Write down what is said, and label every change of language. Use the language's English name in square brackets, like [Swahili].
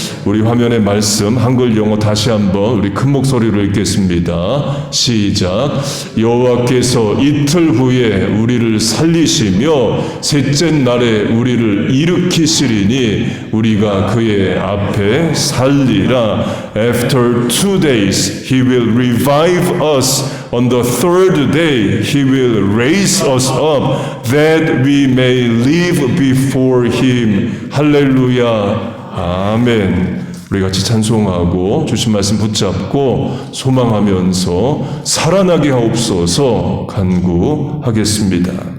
[Korean] 우리 화면의 말씀 한글 영어 다시 한번 우리 큰 목소리로 읽겠습니다. 시작. 여호와께서 이틀 후에 우리를 살리시며 셋째 날에 우리를 일으키시리니 우리가 그의 앞에 살리라. [English] After 2 days he will revive us. On the third day he will raise us up that we may live before him. [Korean] 할렐루야. 아멘. 우리 같이 찬송하고 주신 말씀 붙잡고 소망하면서 살아나게 하옵소서 간구하겠습니다.